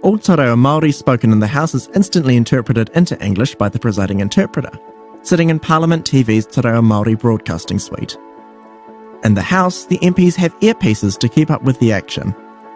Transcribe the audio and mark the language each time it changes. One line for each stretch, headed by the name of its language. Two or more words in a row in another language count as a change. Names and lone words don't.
English: all
Māori: te reo Māori
English: spoken in the House is instantly interpreted into English by the presiding interpreter, sitting in Parliament TV's
Māori: te reo Māori
English: broadcasting suite. In the House, the MPs have earpieces to keep up with the action,